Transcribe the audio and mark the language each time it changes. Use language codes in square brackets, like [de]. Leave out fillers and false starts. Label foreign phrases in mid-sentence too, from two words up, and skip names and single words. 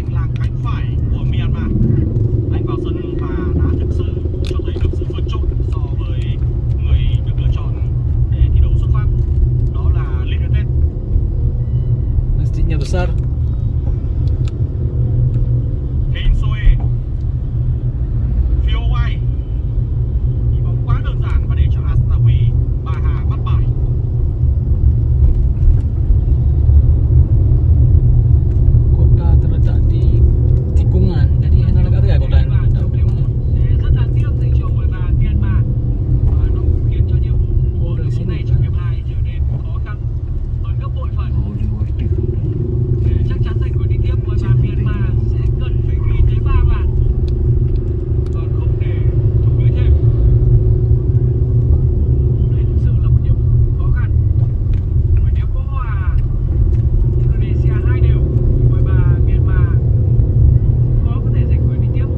[vi] Anh vào sân và đã thực sự cho thấy được sự vượt trội so với người được lựa chọn để thi đấu xuất phát, đó là Lê Văn Tết. [id] Masjidnya besar. [vi] Kane Soe, Phil White, đi bóng quá đơn giản và để cho Astawi Bà Hà bắt bài. [id] Kota terletak di tikungan. Jadi enak negara ya kota ini. [vi] Sẽ rất đáng tiếc dành cho người bà Myanmar và nó cũng khiến cho nhiệm vụ của đội bóng này trong hiệp 2 trở nên khó khăn hơn gấp bội phần. [id] Oh, di waktu itu. [vi] Để chắc chắn giành quyền đi tiếp, người bà Myanmar sẽ cần phải ghi tới 3 bàn và không để thủng lưới thêm. Đây thực sự là một nhiệm vụ khó khăn. Bởi nếu có hòa Indonesia 2 đều thì người bà Myanmar khó có thể giành quyền đi tiếp.